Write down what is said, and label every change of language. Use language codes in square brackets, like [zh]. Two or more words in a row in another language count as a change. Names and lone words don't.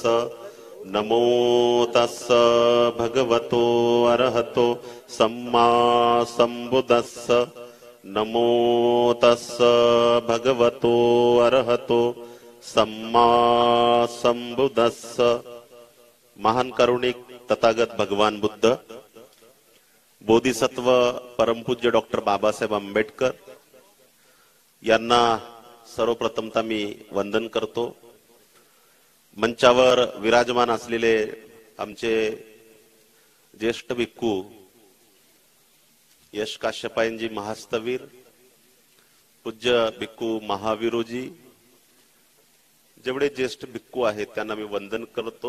[pi] नमो तस्स भगवतो अरहतो सम्मा संबुद्धस्स। नमो तस्स भगवतो अरहतो सम्मा संबुद्धस्स। [mr] महान कारुणिक तथागत भगवान बुद्ध, बोधिसत्व परमपूज्य डॉक्टर बाबासाहेब आंबेडकर यांना सर्वप्रथमतः मी वंदन करतो। मंचावर विराजमान असलेले आमचे ज्येष्ठ भिक्खू यश काश्यपायनजी महास्तवीर, पूज्य भिक्खू महावीरोजी, जेवढे ज्येष्ठ भिक्खू आहेत त्यांना मी वंदन करतो।